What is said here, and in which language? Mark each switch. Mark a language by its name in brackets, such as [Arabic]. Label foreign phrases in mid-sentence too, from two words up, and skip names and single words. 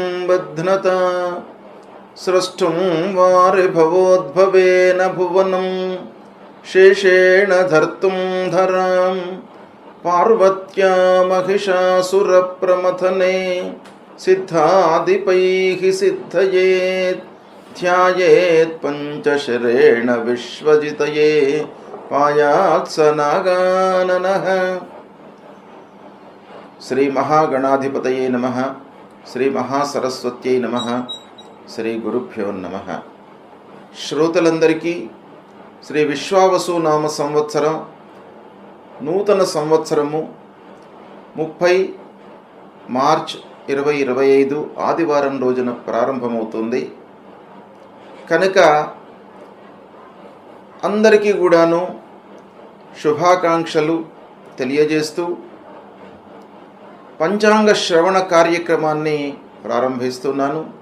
[Sanskrit] बध्नता स्रष्टुं वारिभवोद्भवेन भुवनं शेषेण धर्तुं धरां पार्वत्या महिषासुरप्रमथने सिद्धादिपैः सिद्धयेत् ध्यायेत् पञ्चशरेण विश्वजितये पायात् स नागाननः। శ్రీ మహాగణాధిపతయే నమః. శ్రీ మహాసరస్వత్యై నమః. శ్రీ గురుభ్యో నమః. [Telugu] శ్రోతలందరికీ శ్రీ విశ్వావసు నామ సంవత్సరం నూతన సంవత్సరము 30 మార్చ్ 2025 ఆదివారం రోజున ప్రారంభమవుతుంది కనుక అందరికీ కూడాను శుభాకాంక్షలు తెలియజేస్తూ పంచాంగ శ్రవణ కార్యక్రమాన్ని ప్రారంభిస్తున్నాను.